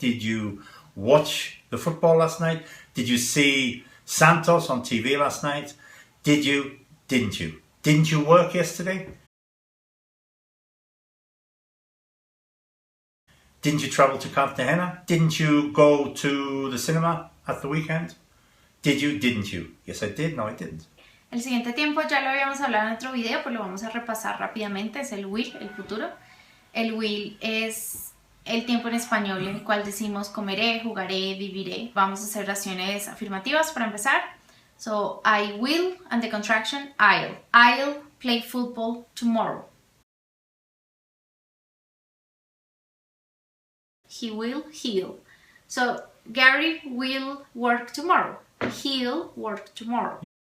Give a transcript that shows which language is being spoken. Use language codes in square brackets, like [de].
[en] Did you watch the football last night? Did you see Santos on TV last night? Did you, didn't you? Didn't you work yesterday? Didn't you travel to Cartagena? Didn't you go to the cinema at the weekend? Did you, didn't you? Yes, I did. No, I didn't. [es] El siguiente tiempo ya lo habíamos hablado en otro video, pero lo vamos a repasar rápidamente. Es el will, el futuro. El will es el tiempo en español en el cual decimos comeré, jugaré, viviré. Vamos a hacer oraciones afirmativas para empezar. [en] So, I will, and the contraction, I'll. I'll play football tomorrow. He will, he'll. So, Gary will work tomorrow. He'll work tomorrow.